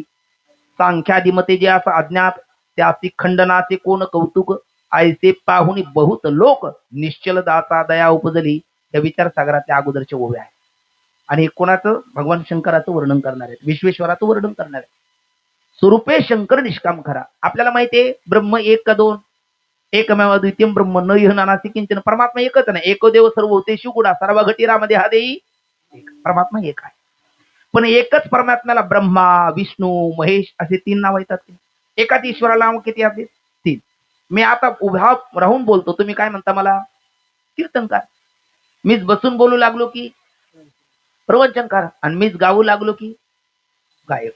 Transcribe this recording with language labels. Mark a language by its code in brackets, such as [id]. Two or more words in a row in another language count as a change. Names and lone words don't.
[mr] सांख्यादी मते जे असं अज्ञात, त्यासी खंडनाचे कोण कौतुक, ऐसे पाहुनी बहुत लोक निश्चल दाता दया उपजली. या विचारसागराच्या अगोदरचे ओवे आहे. आणि हे कोणाचं, भगवान शंकराचं वर्णन करणार आहेत, विश्वेश्वराचं वर्णन करणार आहे. स्वरूपे शंकर निष्काम खरा. आपल्याला माहिती आहे ब्रह्म एक का दोन, [sa] एकमेव द्वितीयम ब्रह्म न इह नानास्ति किंचन. [mr] परमात्मा एकच नाही. [sa] एको देव सर्वभूतेषु [mr] गुणा सर्व घटीरामध्ये हा देई एक. परमात्मा एक आहे. पण एकच परमात्म्याला ब्रह्मा विष्णू महेश असे तीन नाव येतात. एकाच ईश्वराला किती आहेत? तीन. मी आता उभा राहून बोलतो, तुम्ही काय म्हणता मला? कीर्तनकार. मीच बसून बोलू लागलो की प्रवचनकार, आणि मीच गाऊ लागलो की गायक.